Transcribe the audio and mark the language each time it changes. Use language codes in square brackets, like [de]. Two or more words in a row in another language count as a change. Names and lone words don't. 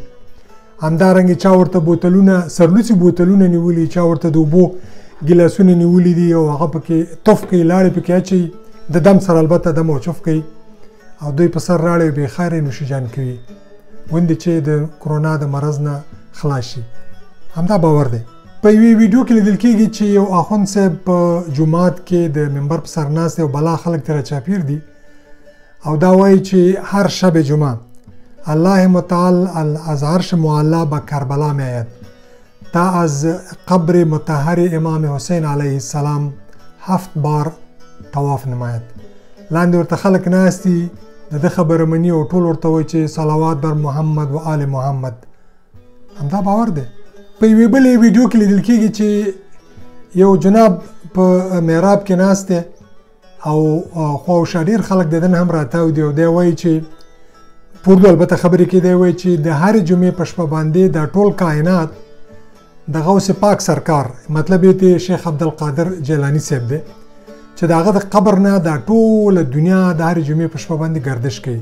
[ps] همدارنګې چا ورته بوتلونه، سرلوڅي بوتلونه نیولي، چا ورته د اوبو ګیلاسونه نیولي دي او هغه پکې تف کوي، لاړې پکې اچوي، د دم سره البته دم او چف کوي او دوی په سر راړې بې خیره یې نوشیجان کوي، ګوندې چې د کرونا د مرض نه خلاص شي. همدا باور دی. په یوې ویډیو کې لیدل کېږي چې یو اخوند صاحب په جومات کې د منبر په سر ناست دی او بلا خلک ترې راچاپېر دي او دا وایي چې [fa] هر شب جمعه الله متعال از عرش معلا به کربلا می آید تا از قبر مطهر امام حسین علیه السلام 7 بار طواف نماید. [ps] لاندې ورته خلک ناست دي، د ده خبره مني او ټول ورته وایي چې [fa] صلوات بر محمد و آل محمد. [ps] همدا باور دی. په یوې بلې ویډیو کې لیدل کېږي چې یو جناب په محراب کې ناست دی او خوا او شا ډېر خلک د ده نه هم راتاو دي او دی وایي چې په اردو البته خبرې کې دی وایي چې د هرې جمعې په شپه باندې دا ټول کائنات د غوث پاک سرکار، مطلب یې دی شیخ عبدالقادر جیلاني صاحب دی، چې د هغه د قبر نه دا ټوله دنیا د هرې جمعې په شپه باندې گردش کوي.